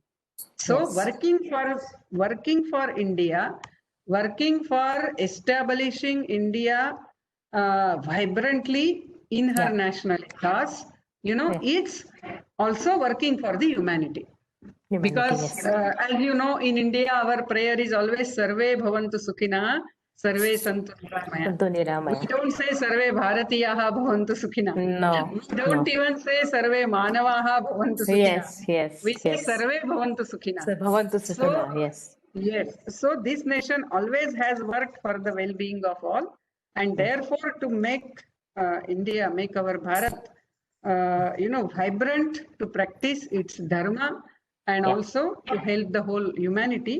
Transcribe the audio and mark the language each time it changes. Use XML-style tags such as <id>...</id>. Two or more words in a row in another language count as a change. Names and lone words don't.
<en>So working for India, working for establishing India vibrantly in her national cause, it's also working for the humanity. Because as you know, in India, our prayer is always</en> <sa>सर्वे भवन्तु सुखिनः सर्वे सन्तु निरामयाः.</sa> <en>We don't say</en> <sa>सर्वे भारतीयाः भवन्तु सुखिनः.</sa> <en>No. We don't even say</en> <sa>सर्वे मानवाः भवन्तु सुखिनः.</sa> <en>We say</en> <sa>सर्वे भवन्तु सुखिनः. भवन्तु सुखिनः,</sa> <en>yes. Yes. So this nation always has worked for the well-being of all. And therefore, to make India, make our Bharat, vibrant, to practice its dharma, and also to help the whole humanity.</en>